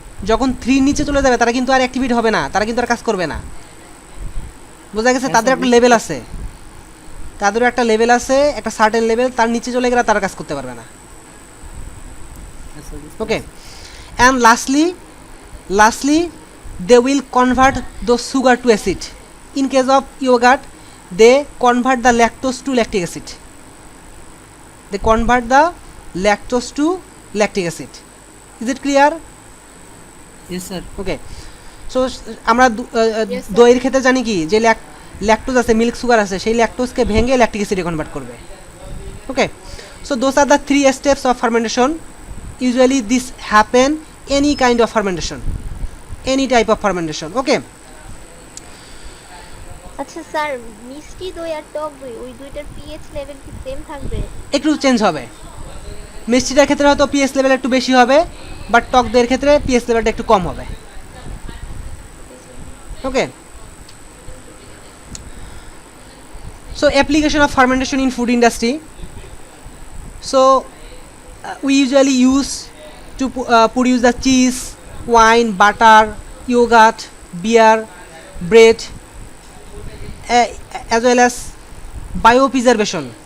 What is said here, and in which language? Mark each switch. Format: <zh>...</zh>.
<bn>যখন 3 নিচে চলে যাবে তারা কিন্তু আর অ্যাক্টিভেট হবে না, তারা কিন্তু আর কাজ করবে না। বোঝা গেছে? তাদের একটা লেভেল আছে, তাদেরও একটা লেভেল আছে, একটা সার্টেন লেভেল, তার নিচে চলে গেলে তারা কাজ করতে পারবে না।</bn> <en>Okay, and lastly they will convert the sugar to acid. In case of yogurt, they convert the lactose to lactic acid. They convert the lactose to lactic acid. Is it clear? Yes sir. Okay, so আমরা Yes, sir.</en> <bn>দইয়ের ক্ষেত্রে জানি কি যে lactose আছে, milk sugar আছে, সেই ল্যাকটোজকে ভেঙে ল্যাকটিক অ্যাসিডে কনভার্ট করবে।</bn> <en>Okay, so those are the 3 steps of fermentation. Usually this happen any kind of fermentation, any type of fermentation. Okay,</en> <bn>আচ্ছা স্যার, মিষ্টি দই আর টক দই ওই দুইটার পিএইচ লেভেল কি সেম থাকবে? একটু চেঞ্জ হবে। মিষ্টিটার ক্ষেত্রে হয়তো পিএইচ লেভেল একটু বেশি হবে, বাট টক দইয়ের ক্ষেত্রে পিএইচ লেভেলটা একটু কম হবে।</bn> <en>Okay, so application of fermentation in food industry. So we usually use to produce the cheese, wine, butter, yogurt, beer, bread, as well as biopreservation.</en>